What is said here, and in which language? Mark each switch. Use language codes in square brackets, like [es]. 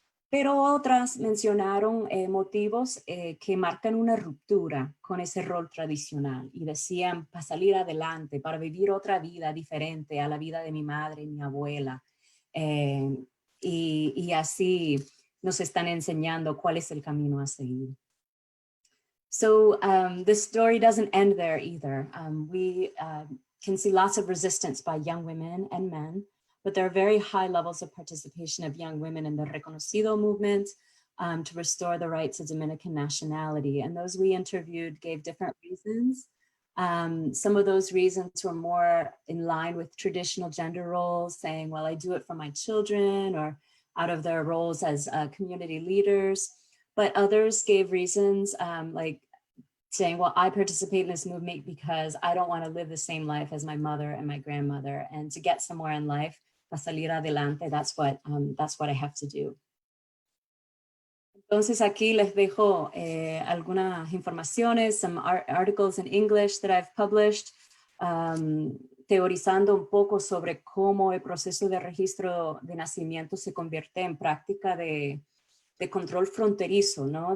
[es] Pero otras mencionaron motivos que marcan una ruptura con ese rol tradicional y decían para salir adelante, para vivir otra vida diferente a la vida de mi madre y mi abuela. Y así nos están enseñando cuál es el camino a seguir. [en] So the story doesn't end there either. We can see lots of resistance by young women and men, but there are very high levels of participation of young women in the Reconocido movement to restore the rights of Dominican nationality. And those we interviewed gave different reasons. Some of those reasons were more in line with traditional gender roles, saying, well, I do it for my children, or out of their roles as community leaders. But others gave reasons like saying, well, I participate in this movement because I don't want to live the same life as my mother and my grandmother, and to get somewhere in life, [es] para salir adelante, [en] that's what I have to do. [es] Entonces aquí les dejo algunas informaciones, [en] some articles in English that I've published, [es] teorizando un poco sobre cómo el proceso de registro de nacimiento se convierte en práctica de control fronterizo, ¿no?